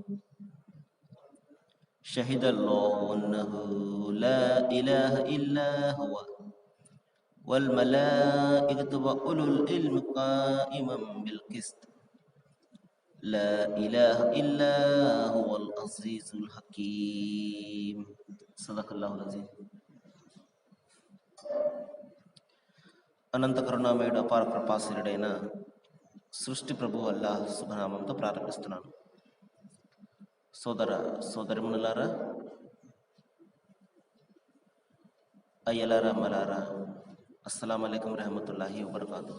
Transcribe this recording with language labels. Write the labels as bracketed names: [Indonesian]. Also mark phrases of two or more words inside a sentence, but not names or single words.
[Arabic] شهد الله أنه لا إله إلا هو والملائكة وأولو العلم قائما بالقسط لا إله إلا هو العزيز الحكيم. صدق الله العظيم. [Telugu] అనంత కరుణామయుడు అపార కృపాశీలుడైన సృష్టి ప్రభు అల్లాహ్ శుభనామంతో ప్రారంభిస్తున్నాను. సోదరిమణులారా, అయ్యలారా, అమ్మలారా, [Arabic] السلام عليكم ورحمة الله وبركاته.